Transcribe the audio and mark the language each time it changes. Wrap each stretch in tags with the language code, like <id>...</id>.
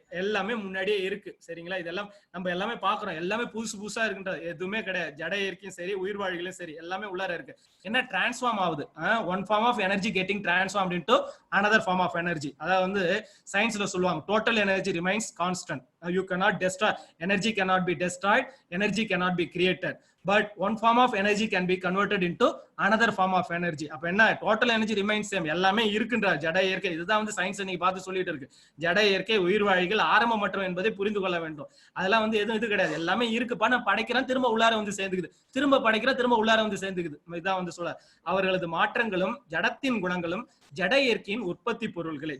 <ta>எல்லாமே முன்னாடியே இருக்கு. சரிங்களா? இதெல்லாம் நம்ம எல்லாமே பாக்குறோம். எல்லாமே புதுசு புதுசா இருக்குன்றது எதுவுமே கிடையாது. ஜட இயற்கையும் சரி, உயிர்வாழிகளும் சரி, எல்லாமே உள்ளார இருக்கு. என்ன டிரான்ஸ்ஃபார்ம் ஆகுது?</ta> <en>One form of energy getting transformed into another form of energy.</en> <ta>அதாவது வந்து சயின்ஸ்ல சொல்லுவாங்க,</ta> <en>Total energy remains constant. You cannot destroy, energy cannot be destroyed, energy cannot be created, but one form of energy can be converted into another form of energy.</en> <ta>அப்ப என்ன,</ta> <en>total energy remains same,</en> <ta>எல்லாமே இருக்குன்றார் ஜட இயற்கை. இதுதான் வந்து science இன்னைக்கு பார்த்து சொல்லிட்டு இருக்கு. ஜட இயற்கை உயிர்வாழிகள் ஆரம்பமற்றம் என்பதை புரிந்து கொள்ள வேண்டும். அதெல்லாம் வந்து எதுவும் இது கிடையாது, எல்லாமே இருக்குப்பா, நான் படைக்கிறேன், திரும்ப உள்ளார வந்து சேர்ந்துக்குது, திரும்ப படைக்கிறேன், திரும்ப உள்ளார வந்து சேர்ந்துக்குது. இதான் வந்து சொல்ல, அவர்களது மாற்றங்களும் ஜடத்தின் குணங்களும் ஜட இயற்கையின் உற்பத்தி பொருள்களே.</ta>